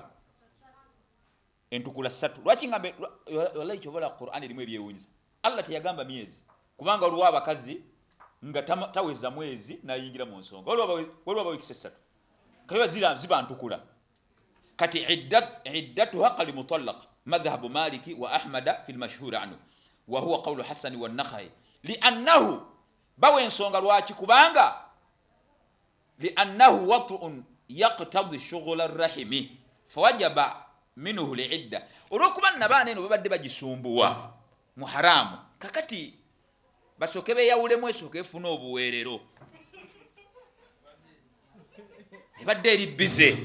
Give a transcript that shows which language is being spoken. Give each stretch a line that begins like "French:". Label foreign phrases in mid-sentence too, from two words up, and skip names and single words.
Ganda: Entukula 3. Lwaki ngambe wallahi kyovola Qur'an erimu ebyewuunyisa. Allah teyagamba myezi kubanga waliwo abakazi nga taweza mwezi nayingira mu nsonga waliwo wikise 3 kayo ziba ntukula.
Arabic: Kati عدتها كالمطلقة مذهب مالك وأحمد في المشهور عنه وهو قول الحسن والنخعي لأنه
Ganda: bawe ensonga lwaki kubanga
Arabic: لأنه وطء يقتضي شغل الرحم فوجب منه العدة.
Ganda: Olwokuba nabaana eno babadde bagisumbuwa mu haramu kakati basooke beyawulemu esooke efuna obuweerero ebadde eri bize.